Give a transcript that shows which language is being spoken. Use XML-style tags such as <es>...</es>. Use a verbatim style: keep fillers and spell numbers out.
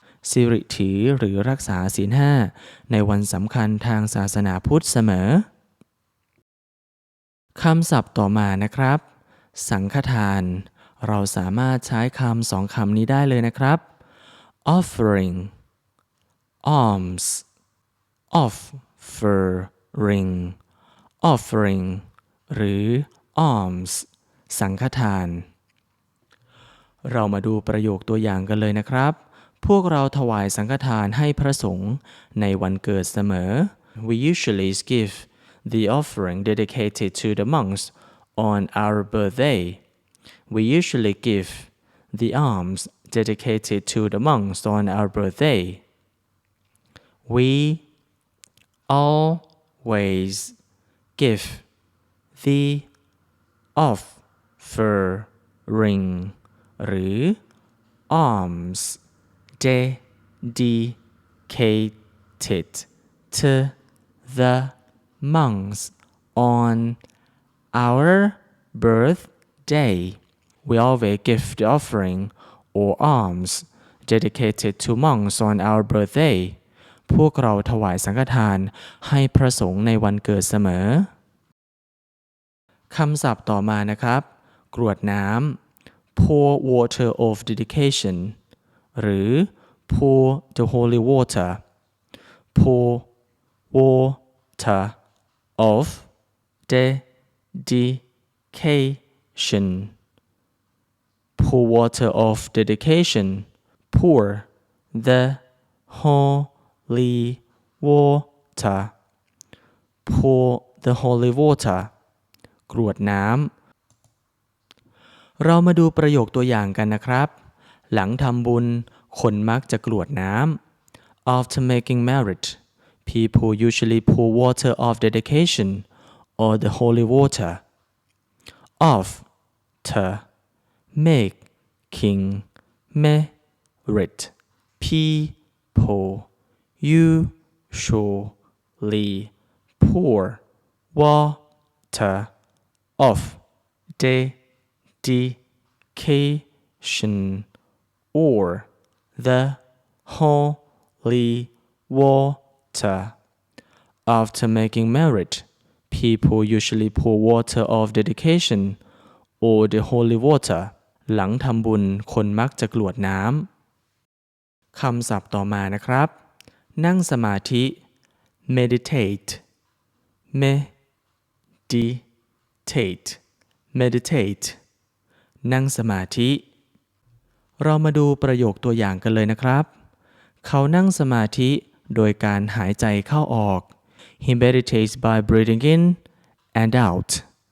<th>สิริถือหรือรักษาศีลห้าในวันสำคัญทางศาสนาพุทธเสมอคำศัพท์ต่อมานะครับสังฆทานเราสามารถใช้คำสองคำนี้ได้เลยนะครับ offering alms offering offering หรือ alms สังฆทาน เรามาดูประโยคตัวอย่างกันเลยนะครับพวกเราถวายสังฆทานให้พระสงฆ์ในวันเกิดเสมอ</th> <en>We usually give the offering dedicated to the monks on our birthday. We usually give the alms dedicated to the monks on our birthday. We always give the offering หรือ alms dedicated to the monks on our birthday. We always give the offering or alms dedicated to monks on our birthday.</en> <th>พวกเราถวายสังฆทานให้พระสงฆ์ในวันเกิดเสมอคำศัพท์ต่อมานะครับกรวดน้ำ</th> <en>pour water of dedication</en> <th>หรือ pour the holy water pour water of dedication</th> <en>pour water of dedication pour the holy water pour the holy water</en> <th>กรวดน้ำเรามาดูประโยคตัวอย่างกันนะครับหลังทำบุญคนมักจะกรวดน้ำ</th> <en>After making merit, people usually pour water of dedication or the holy water. After making merit, people usually pour water of dedication. or the holy water. After making merit, people usually pour water of dedication or the holy water.</en> <th>หลังทำบุญคนมักจะกรวดน้ำคำศัพท์ต่อมานะครับนั่งสมาธิ meditate meditate meditate นั่งสมาธิเรามาดูประโยคตัวอย่างกันเลยนะครับเขานั่งสมาธิโดยการหายใจเข้าออก</th> <en>He meditates by breathing in and out.</en>